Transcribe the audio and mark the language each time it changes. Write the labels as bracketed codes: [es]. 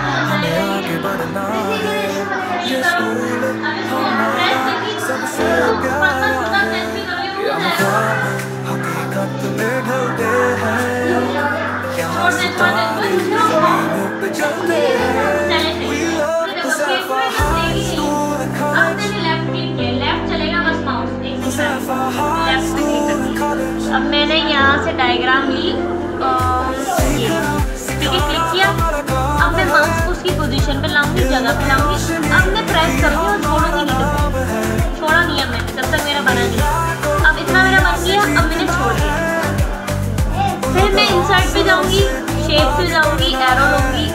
[hi] हमें आगे बढ़ना है, ये स्कूल हमारा सबसे प्यारा है। यहाँ ख्वाब हकीकत में ढलते हैं, यहाँ सितारे जमीन पे चलते हैं। [en] We love Huzaifah High School and College, [hi] left click किया, लेफ्ट चलेगा बस माउस से। [en] Huzaifah High School and College। [hi] अब मैंने यहाँ से डायग्राम ली और क्लिक किया। अब मैं माउस को उसकी पोजीशन पे लाऊंगी, जगह पे लाऊंगी। अब मैं प्रेस करूंगी और छोड़ूंगी नहीं, छोड़ा नहीं है मैंने जब तक मेरा बना नहीं। अब इतना मेरा बन गया, अब मैंने छोड़ दिया। फिर मैं इंसर्ट पे जाऊंगी, शेप पे जाऊंगी, एरो लूंगी।